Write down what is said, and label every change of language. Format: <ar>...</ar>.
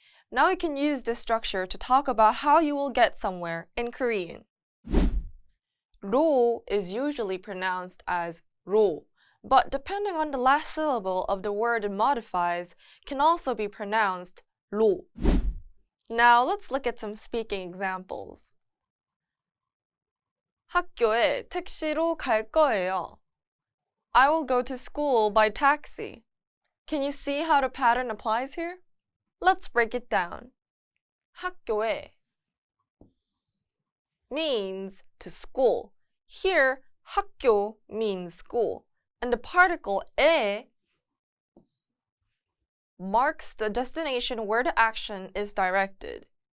<en>Now you can use this structure to talk about how you will get somewhere in Korean. 로 is usually pronounced as 로, but depending on the last syllable of the word it modifies, can also be pronounced 로. Now let's look at some speaking examples.</en> <ko>학교에 택시로 갈 거예요.</ko> <en>I will go to school by taxi. Can you see how the pattern applies here? Let's break it down. 학교에 means to school. Here, 학교 means school, and the particle 에 marks the destination where the action is directed.</en>